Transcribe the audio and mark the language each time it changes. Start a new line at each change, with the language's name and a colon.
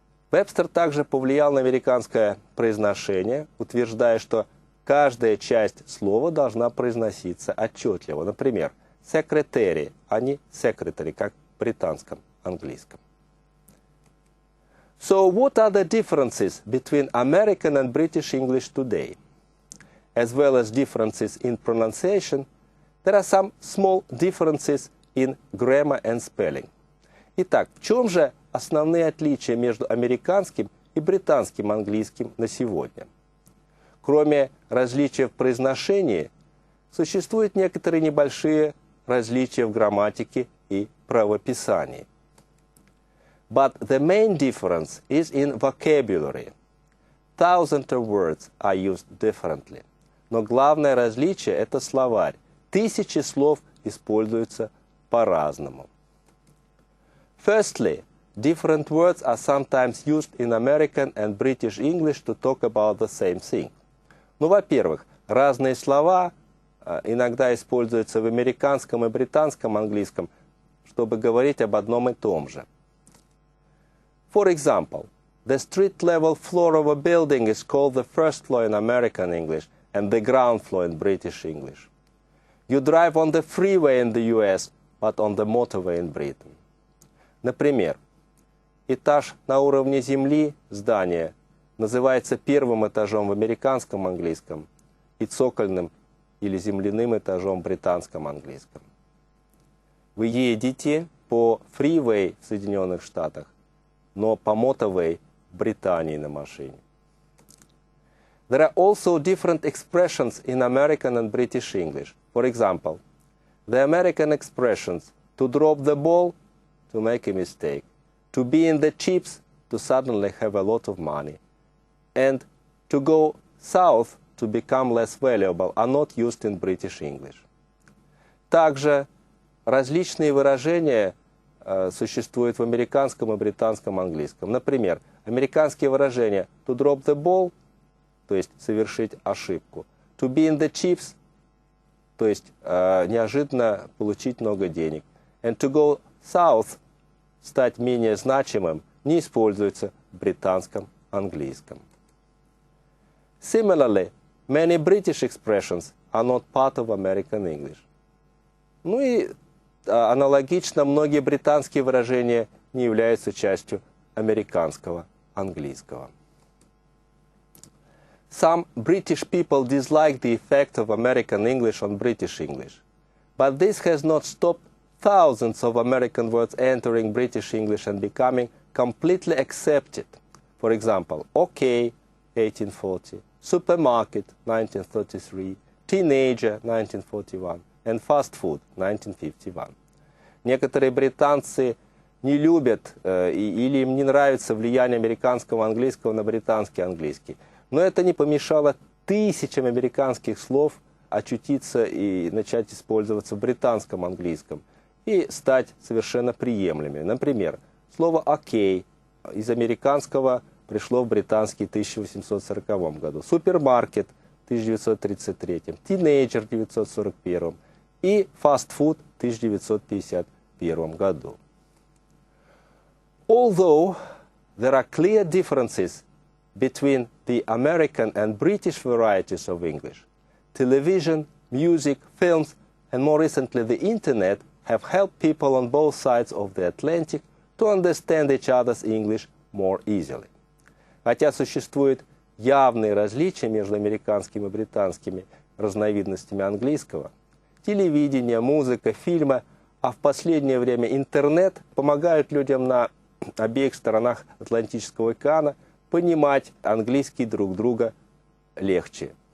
Russian: Вебстер также повлиял на американское произношение, утверждая, что каждая часть слова должна произноситься отчетливо. Например, secretary, а не secretary, как в британском английском.
English: So what are the differences between American and British English today? As well as differences in pronunciation, there are some small differences in grammar and spelling.
Russian: Итак, в чем же основные отличия между американским и британским английским на сегодня? Кроме различия в произношении, существуют некоторые небольшие различия в грамматике и правописании.
English: But the main difference is in vocabulary. Thousands of words are used differently.
Russian: Но главное различие – это словарь. Тысячи слов используются по-разному.
English: Firstly, different words are sometimes used in American and British English to talk about the same thing.
Russian: Ну, во-первых, разные слова иногда используются в американском и британском английском, чтобы говорить об одном и том же.
English: For example, the street-level floor of a building is called the first floor in American English and the ground floor in British English. You drive on the freeway in the US, but on the motorway in Britain.
Russian: Например, этаж на уровне земли здания называется первым этажом в американском английском и цокольным или земляным этажом в британском английском. Вы едете по фривей в Соединенных Штатах, но по motorway в Британии на машине.
English: There are also different expressions in American and British English. For example, the American expressions to drop the ball, to make a mistake, to be in the chips, to suddenly have a lot of money, and to go south, to become less valuable, are not used in British English.
Russian: Также различные выражения существуют в американском и британском английском. Например, американские выражения
English: to drop the ball,
Russian: то есть совершить ошибку,
English: to be in the chips,
Russian: то есть неожиданно получить много денег,
English: and to go south,
Russian: стать менее значимым не используется в британском английском.
English: Similarly, many British expressions are not part of American English.
Russian: Ну и аналогично, многие британские выражения не являются частью американского английского.
English: Some British people dislike the effect of American English on British English, but this has not stopped thousands of American words entering British English and becoming completely accepted. For example, OK, 1840, supermarket, 1933, teenager, 1941, and fast food, 1951.
Russian: Некоторые британцы не любят или им не нравится влияние американского английского на британский английский. Но это не помешало тысячам американских слов очутиться и начать использоваться в британском английском и стать совершенно приемлемыми. Например, слово «окей» из американского пришло в британский в 1840 году, супермаркет в 1933, тинейджер в 1941 и фастфуд в 1951 году.
English: Although there are clear differences between the American and British varieties of English, television, music, films, and more recently the Internet have helped people on both sides of the Atlantic to understand each other's English more easily.
Russian: Хотя существуют явные различия между американскими и британскими разновидностями английского, телевидение, музыка, фильмы, а в последнее время интернет помогают людям на обеих сторонах Атлантического океана понимать английский друг друга легче.